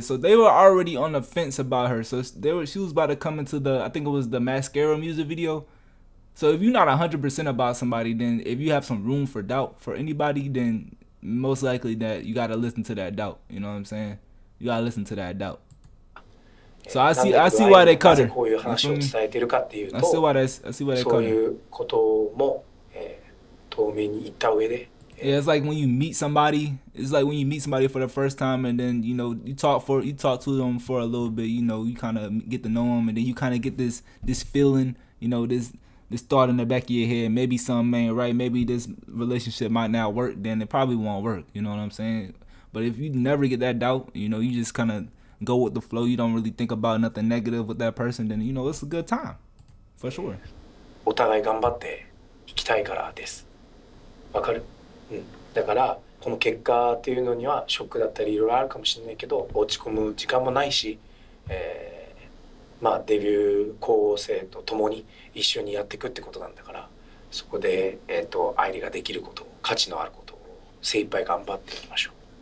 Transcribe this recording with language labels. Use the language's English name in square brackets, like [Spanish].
[English] So they were already on the fence about her. So she was about to come into I think it was the Mascara music video. So if you're not 100% about somebody, then if you have some room for doubt for anybody, then most likely that you gotta listen to that doubt. You know what I'm saying? You gotta listen to that doubt. So I see why they cut her. [Japanese] こういう話を伝えてるかっていうと、 [English] I see why they cut her. [Japanese] そういうことも、透明に言った上で。 [English] Yeah, it's like when you meet somebody. It's like when you meet somebody for the first time, and then you know you talk to them for a little bit. You know, you kind of get to know them, and then you kind of get this feeling. You know, this thought in the back of your head. Maybe something ain't right. Maybe this relationship might not work. Then it probably won't work. You know what I'm saying? But if you never get that doubt, you know, you just kind of go with the flow. You don't really think about nothing negative with that person. Then you know it's a good time, for sure. [Japanese] お互い頑張っていきたいからです。わかる？だからこの結果っていうのにはショックだったりいろいろあるかもしれないけど落ち込む時間もないし、まあデビュー候補生と共に一緒にやっていくってことなんだからそこで、愛理ができること価値のあることを精一杯頑張っていきましょう。